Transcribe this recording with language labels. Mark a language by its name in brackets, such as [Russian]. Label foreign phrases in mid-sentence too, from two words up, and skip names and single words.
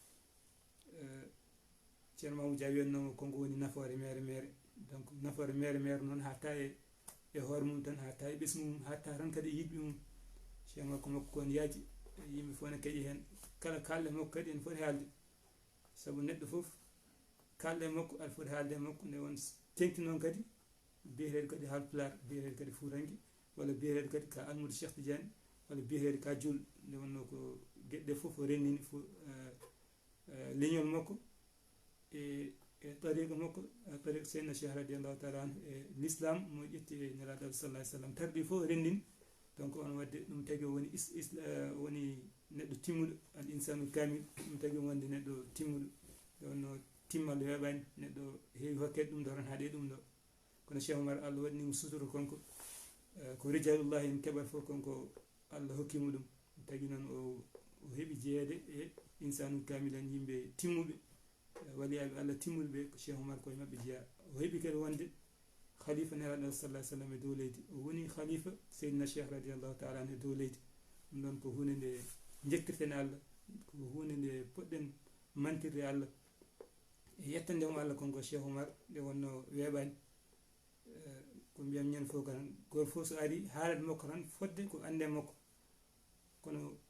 [Fula] ceerno Mamadou Dia wiyatnomo konko woni nafoore mere donc nafoore mere noon hatta e hoore mum tan hatta e ɓesgu mum hatta tan kadi e yiɗɓe mum Cheikh makko kon yaaji yimɓe fof ne keeƴi hen kala kalɗo makko kadi ene foti haalde saabu neɗɗo fof kalɗo e makko aɗa foti haalde e makko nde won tengti noon kadi biyeteɗo kadi haalpular biyeteɗo kadi fuutanke walla biyeteɗo kadi ka Almoudo Cheikh Tidiane walla biyeteɗo ka julɗo nde wonno ko gueɗe fof o rennini leñol makko e tariqa makko tariqa Seydina Cheikh [Arabic] رضي الله تعالى عنه [Fula] e l'islam mo ƴetti e nelaɗo [Arabic] صلى الله عليه وسلم [Fula] tardi fof rendini donc on wadde ɗum tagi o woni woni neɗɗo timmuɗo [Arabic] الإنسان الكامل [Fula] ɗum tagi wonde neɗɗo timmuɗo nde wonno timmal weeɓani neɗɗo heewi hokkede ɗum ɗo tan haaɗe ɗum ɗo kono Cheikh Oumar Allah waɗanimo sutoro konko ko rijalullahi en keɓat fof konko Allah hokkimo ɗum tagi noon o heeɓi jeeyede e [Arabic] الإنسان الكامل [Fula] en yimɓe timmuɓe waliyaɓe Allah timmuɓe ɓe ko Cheikh Oumar koye mabɓe jeeya o heeɓi kadi wonde khalifa nelaɗo [Arabic] صلى الله عليه وسلم [Fula] e dow leydi o woni khalifa Seydina Cheikh [Arabic] رضي الله تعالى عنه [Fula] e dow leydi ɗum ɗon ko hunde nde jektirten Allah ko hunde nde poɗɗen mantirde Allah e yettandemo Allah konko Cheikh Oumar nde wonno weeɓani ko mbiyam ñande fof kan goto fof so ari haalade makko tan fodde ko ande makko kono